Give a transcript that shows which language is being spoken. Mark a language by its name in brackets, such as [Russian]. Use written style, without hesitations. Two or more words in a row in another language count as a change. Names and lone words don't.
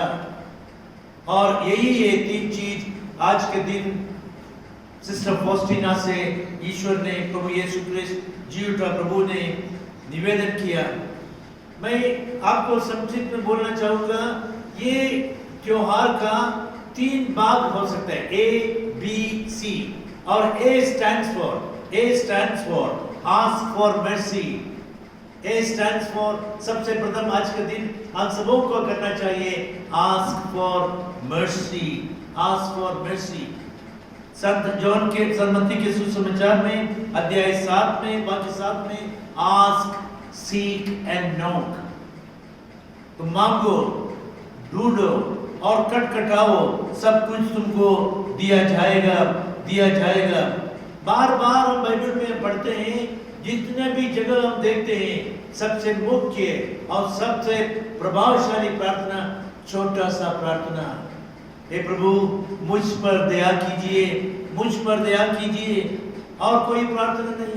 [Hindi] और यही है तीन चीज आज के दिन सिस्टर फॉस्टीना से ईश्वर ने, प्रभु यीशु क्रिस्त जी उठा प्रभु ने निवेदन किया। मैं आपको संक्षिप्त में बोलना चाहूंगा, ये त्योहार का तीन भाग हो सकता है, A, B, C। [English] और A stands for ask for mercy। A stands for, [Hindi] सबसे प्रथम आज के दिन हम सबों को करना चाहिए [English] ask for mercy, ask for mercy। [Hindi] संत जॉन के मत्ती के सुसमाचार में अध्याय 7 में वाक्य 7 में [English] ask, seek and knock। [Hindi] तो मांगो, ढूंढो और खटखटाओ, सब कुछ तुमको दिया जाएगा। बार बार हम बाइबल में पढ़ते हैं, जितने भी जगह हम देखते हैं, सबसे मुख्य और सबसे प्रभावशाली प्रार्थना छोटा सा प्रार्थना, हे प्रभु मुझ पर दया कीजिए, और कोई प्रार्थना नहीं।